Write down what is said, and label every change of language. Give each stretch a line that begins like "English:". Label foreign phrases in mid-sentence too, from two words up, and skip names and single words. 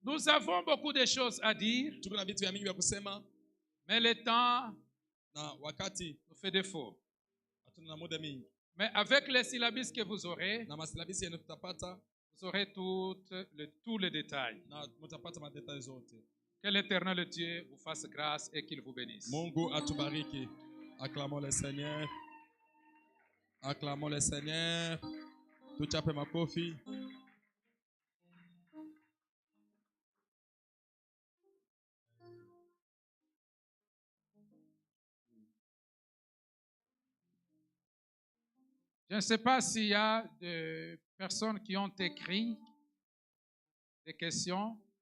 French: Nous avons beaucoup de choses à dire, mais le temps nous fait défaut. Mais avec les syllabes que vous aurez tous les détails. Que l'Éternel Dieu vous fasse grâce et qu'il vous bénisse.
Swahili: Mungu atubariki.
French: Acclamons le Seigneur. Acclamons le Seigneur.
Swahili: Tuchape makofi.
French: Je ne sais pas s'il y a des personnes qui ont écrit des questions.